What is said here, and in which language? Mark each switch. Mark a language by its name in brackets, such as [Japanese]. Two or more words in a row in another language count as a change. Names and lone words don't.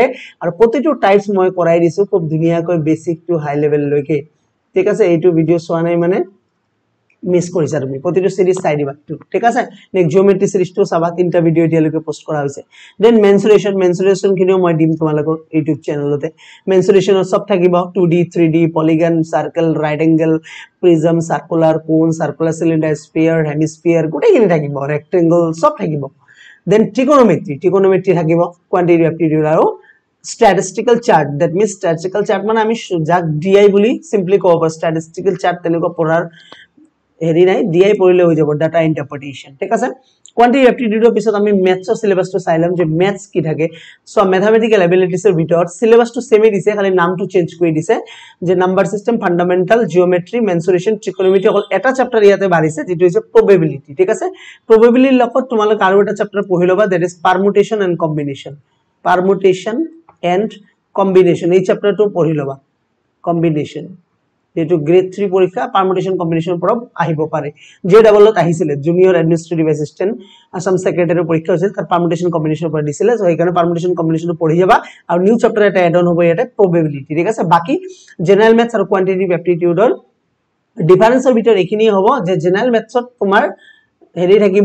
[Assamese] আৰু প্ৰতিটো টাইপস মই কৰাই দিছো খুব ধুনিয়াকৈ [English] basic to high level [Assamese] লৈকে ঠিক আছে এইটো ভিডিও চোৱা নাই মানে মিস কৰিছা তুমি প্ৰতিটো সিরিজ চাই দিবা ঠিক আছে [English] next geometry [Assamese] সিরিজটো চাবা তিনটা ভিডিও এতিয়ালৈকে পোষ্ট কৰা হৈছে [English] then mensuration [Assamese] খিনিও মই দিম তোমালোকৰ ইউটিউব চেনেলতে মেনসুৰেশনৰ সব থাকিব [English] 2D 3D polygon circle right angle prism circular cone circular cylinder sphere hemisphere [Assamese] গোটেইখিনি থাকিব ৰেক্টেঙ্গল সব থাকিব [English] then trigonometry [Assamese] থাকিব [English] quantity aptitude [Assamese] আৰু [English] statistical chart that means statistical chart [Assamese] মানে আমি যাক DI বুলি সিম্পলি কব পাৰো [English] statistical chart [Assamese] তেনেকুৱা পঢ়াৰ হেৰি নাই DI পঢ়িলে হৈ যাব [English] data interpretation [Assamese] ঠিক আছে [English] quantity aptitudeৰ [Assamese] পিছত আমি ম্যাথছৰ সিলেবাসটো চাইলাম যে ম্যাথছ কি থাকে [English] so mathematical abilitiesৰ [Assamese] ভিতৰত সিলেবাসটো সেমই দিছে খালি নামটো চেঞ্জ কৰি দিছে যে [English] number system fundamental geometry mensuration trigonometry [Assamese] অকল এটা চ্যাপ্টাৰ ইয়াতে বাঢ়িছে যেটো হৈছে প্ৰবাবিলিটি ঠিক আছে প্ৰবাবিলিটিৰ লগত তোমালোক আৰু এটা চ্যাপ্টাৰ পঢ়ি লবা [English] that is permutation and [Assamese] কম্বিনেশন এই চ্যাপ্টাৰটো পঢ়ি লবা কম্বিনেশন যেটো [English] grade 3 [Assamese] পৰীক্ষা [English] permutation combination [Assamese] পৰা আহিব পাৰে যে ডাবলত আহিছিল [English] junior administrative assistant Assam secretary [Assamese] পৰীক্ষা হৈছিল তাৰ [English] permutation combination [Assamese] পৰা দিছিল সো এইকাৰণে [English] permutation combination [Assamese] পঢ়ি যাবা আৰু [English] new chapter [Assamese] এটা [English] add on [Assamese] হ'ব ইয়াতে প্ৰবাবিলিটি ঠিক আছে বাকি [English] general maths [Assamese] আৰু [English] quantitative aptitudeৰ differenceৰ [Assamese] ভিতৰত এইখিনি হ'ব যে [English] general mathsত [Assamese] তোমাৰ হেৰি থাকিব